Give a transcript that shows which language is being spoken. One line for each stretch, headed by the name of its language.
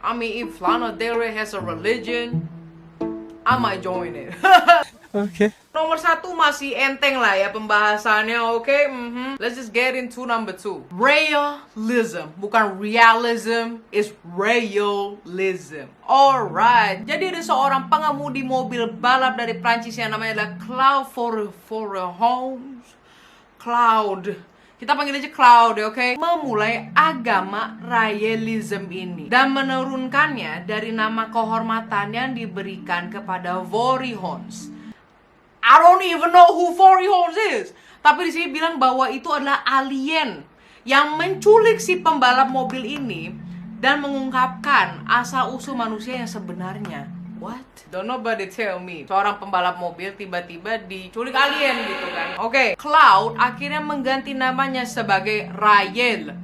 English: I mean, if Lana Del Rey has a religion, I might join it. Okay.
Indonesian: Nomor satu masih enteng lah ya pembahasannya, oke?
English: Let's just get into number 2. Realism,
Indonesian: bukan
English: realism, it's realism. Alright,
Indonesian: jadi ada seorang pengemudi mobil balap dari Prancis yang namanya adalah Claude Forehons. Claude, kita panggil aja Claude, oke? Memulai agama realism ini dan menurunkannya dari nama kehormatan yang diberikan kepada Forehons.
English: I don't even know who Forehons is.
Indonesian: Tapi di sini bilang bahwa itu adalah alien yang menculik si pembalap mobil ini dan mengungkapkan asal-usul manusia yang sebenarnya.
English: What? Don't nobody tell me.
Indonesian: Seorang pembalap mobil tiba-tiba diculik alien gitu kan. Oke, Cloud akhirnya mengganti namanya sebagai Rael.